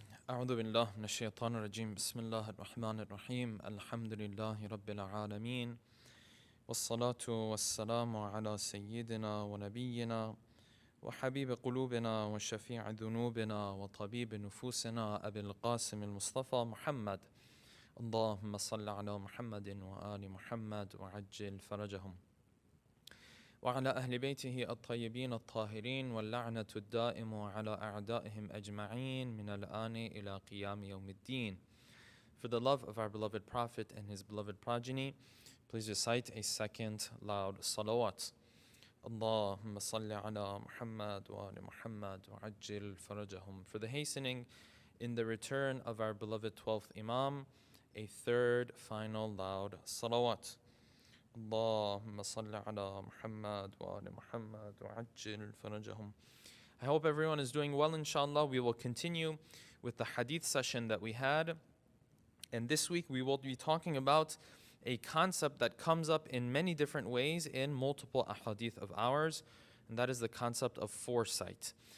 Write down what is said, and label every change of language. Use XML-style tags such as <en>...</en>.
<ar>أعوذ بالله من الشيطان الرجيم بسم الله الرحمن الرحيم الحمد لله رب العالمين والصلاة والسلام على سيدنا ونبينا وحبيب قلوبنا وشفيع ذنوبنا وطبيب نفوسنا أبي القاسم المصطفى محمد اللهم صل على محمد وآل محمد وعجل فرجهم وعلى أهل بيته الطيبين الطاهرين واللعنة الدائم على أعدائهم أجمعين من الآن إلى قيام يوم الدين.</ar> <en>For the love of our beloved Prophet and his beloved progeny, please recite a second loud salawat.</en> <ar>اللهم صل على محمد وآل محمد وعجل فرجهم.</ar> <en>For the hastening in the return of our beloved 12th Imam, a third final loud salawat.</en> <ar>اللهم صل على محمد وآل محمد وعجل فرجهم.</ar> <en>I hope everyone is doing well, inshallah. We will continue with the hadith session that we had. And this week we will be talking about a concept that comes up in many different ways in multiple ahadith of ours, and that is the concept of foresight.</en>